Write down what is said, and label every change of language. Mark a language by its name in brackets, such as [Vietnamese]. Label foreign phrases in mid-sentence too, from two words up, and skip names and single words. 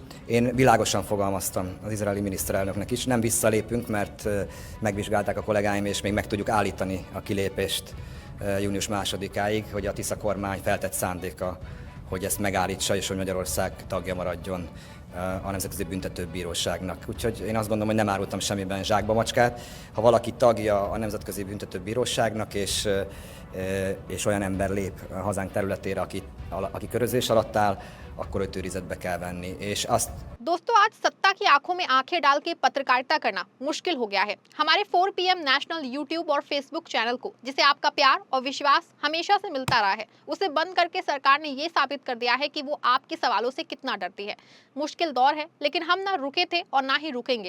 [Hungarian] Én világosan fogalmaztam az izraeli miniszterelnöknek is, nem visszalépünk, mert megvizsgálták a kollégáim, és még meg tudjuk állítani a kilépést június 2-áig, hogy a Tisza kormány feltett szándéka, hogy ezt megállítsa, és hogy Magyarország tagja maradjon a Nemzetközi Büntetőbíróságnak. Úgyhogy én azt gondolom, hogy nem árultam semmiben zsákba macskát. Ha valaki tagja a Nemzetközi Büntetőbíróságnak, és olyan ember lép a hazánk területére, aki körözés alatt áll, akkor őt őrizetbe kell venni. És azt [Hindi] दोस्तों, आज सत्ता की आंखों में आंखें डाल के पत्रकारिता करना मुश्किल हो गया है। हमारे 4 PM नेशनल यूट्यूब और फेसबुक चैनल को, जिसे आपका प्यार और विश्वास हमेशा से मिलता रहा है, उसे बंद करके सरकार ने ये साबित कर दिया है कि वो आपके सवालों से कितना डरती है। मुश्किल दौर है, लेकिन हम ना रुके थे और ना ही रुकेंगे।